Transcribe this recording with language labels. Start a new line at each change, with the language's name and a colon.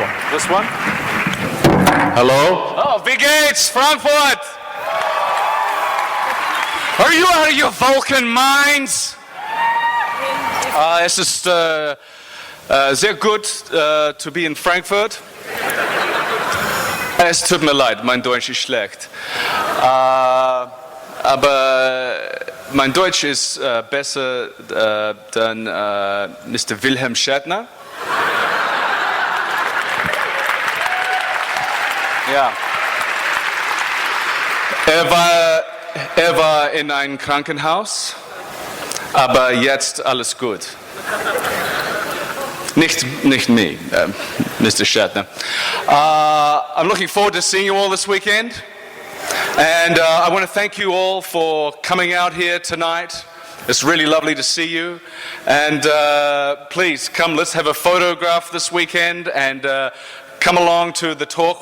English: This one? Hello?
German: Oh, wie geht's, Frankfurt?
English: Are you out of your Vulcan minds?
German: Es ist sehr gut
English: to be in
German: Frankfurt. Es tut mir leid, mein Deutsch ist schlecht. Aber mein Deutsch ist besser than Mr. Wilhelm Shatner. Ja. Er war in einem Krankenhaus, aber jetzt alles gut. Nicht me, Mr. Shatner.
English: I'm looking forward to seeing you all this weekend. And I want to thank you all for coming out here tonight. It's really lovely to see you. And please, come, let's have a photograph this weekend and come along to the talk.